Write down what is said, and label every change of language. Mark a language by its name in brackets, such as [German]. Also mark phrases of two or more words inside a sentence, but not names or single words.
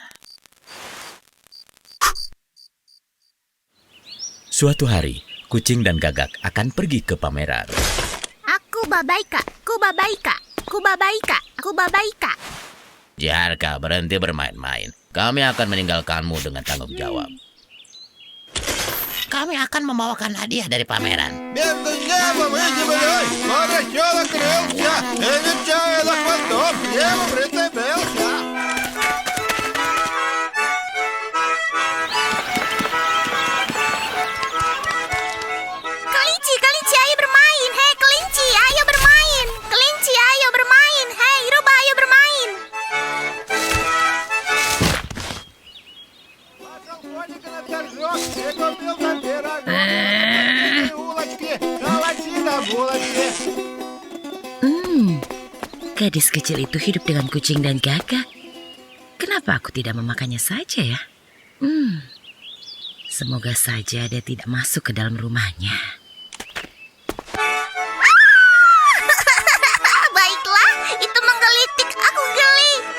[Indonesian] Suatu hari, Kucing dan Gagak akan pergi ke pameran. Aku Babaika, aku Babaika, aku Babaika, aku Babaika. Ziharka, berhenti bermain-main. Kami akan meninggalkanmu dengan tanggung jawab. Kami akan membawakan hadiah dari pameran. [Russian] Между небом и землей поросенок крылся, и нечаянно хвостом к небу прицепился. [Indonesian] Kelinci, kelinci, ayo bermain. Hei, kelinci, ayo bermain. Kelinci, ayo bermain. Hei, rubah, ayo bermain. [Russian] Пошел коник на торжок, и купил там пирожок. Улочки, калачи да булочки. [Indonesian] Gadis kecil itu hidup dengan Kucing dan Gagak. Kenapa aku tidak memakannya saja ya? Semoga saja dia tidak masuk ke dalam rumahnya. Baiklah, itu menggelitik, aku geli.